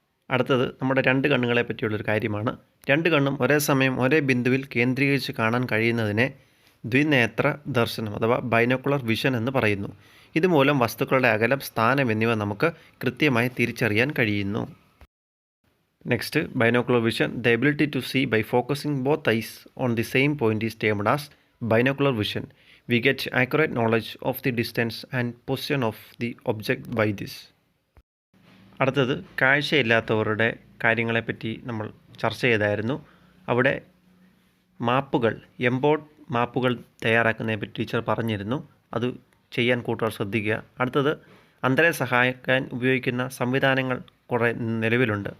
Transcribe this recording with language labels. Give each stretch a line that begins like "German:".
Malayalam: അടുത്തത് നമ്മുടെ രണ്ട് കണ്ണുകളെ പറ്റിയുള്ളൊരു കാര്യമാണ്. രണ്ട് കണ്ണും ഒരേ സമയം ഒരേ ബിന്ദുവിൽ കേന്ദ്രീകരിച്ച് കാണാൻ കഴിയുന്നതിനെ ദ്വിനേത്ര ദർശനം അഥവാ ബൈനോക്കുലർ വിഷൻ എന്ന് പറയുന്നു. ഇതുമൂലം വസ്തുക്കളുടെ അകലം, സ്ഥാനം എന്നിവ നമുക്ക് കൃത്യമായി തിരിച്ചറിയാൻ കഴിയുന്നു.
English: Next, binocular vision. The ability to see by focusing both eyes on the same point is termed as binocular vision. We get accurate knowledge of the distance and position of the object by this.
Malayalam: അടുത്തത് കാഴ്ചയില്ലാത്തവരുടെ കാര്യങ്ങളെപ്പറ്റി നമ്മൾ ചർച്ച ചെയ്തായിരുന്നു. അവിടെ മാപ്പുകൾ, എംബോർഡ് മാപ്പുകൾ തയ്യാറാക്കുന്നതിനെപ്പറ്റി teacher പറഞ്ഞിരുന്നു. അത് ചെയ്യാൻ കൂട്ടുകാർ ശ്രദ്ധിക്കുക. അടുത്തത് അന്ധരെ സഹായിക്കാൻ ഉപയോഗിക്കുന്ന സംവിധാനങ്ങൾ കുറേ നിലവിലുണ്ട്.